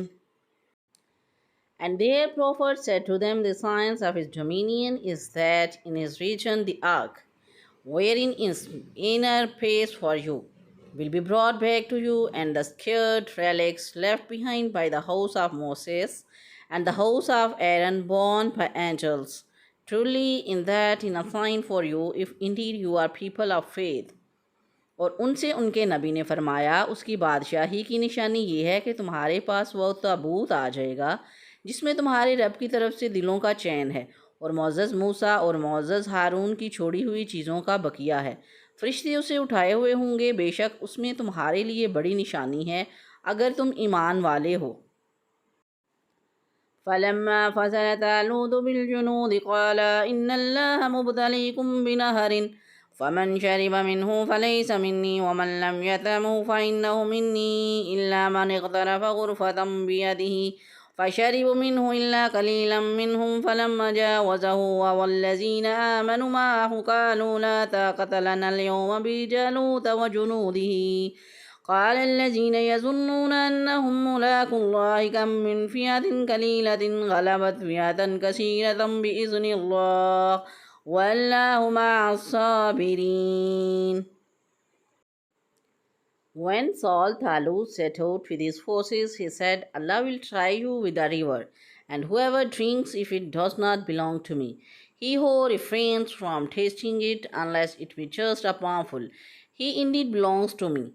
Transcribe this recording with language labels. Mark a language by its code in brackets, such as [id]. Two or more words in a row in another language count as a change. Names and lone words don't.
[en] And their prophet said to them, the signs of his dominion is that in his region the ark, wherein is inner place for you, will be brought back to you, and the scared relics left behind by the house of Moses and the house of Aaron borne by angels. Truly in that is a sign for you, if indeed you are people of faith. [hi] और उनसे उनके नबी ने फरमाया, उसकी बादशाही की निशानी ये है कि तुम्हारे पास वह ताबूत आ जाएगा जिसमें तुम्हारे रब की तरफ से दिलों का चैन है और मोअज़्ज़ज़ मूसा और मोअज़्ज़ज़ हारून की छोड़ी हुई चीज़ों का बकिया है। फरिश्ते उसे उठाए हुए होंगे, बेशक उसमें तुम्हारे लिए बड़ी निशानी है अगर तुम ईमान वाले हो। [ar] فلما فصل طالوت بالجنود قال إن الله مبتليكم بنهر فمن شرب منه فليس مني ومن لم يطعمه فإنه مني إلا من اغترف غرفة بيده فشربوا منه إلا قليلا منهم فلما جاوزه والذين آمنوا معه قالوا لا طاقة لنا اليوم بجالوت وجنوده قال الذين يظنون أنهم ملاقو الله كم من فئة قليلة غلبت فئة كثيرة بإذن الله والله مع الصابرين. [en] When Saul Talut set out with his forces, he said, Allah will try you with the river, and whoever drinks if it does not belong to me. He who refrains from tasting it unless it be just a palmful, he indeed belongs to me.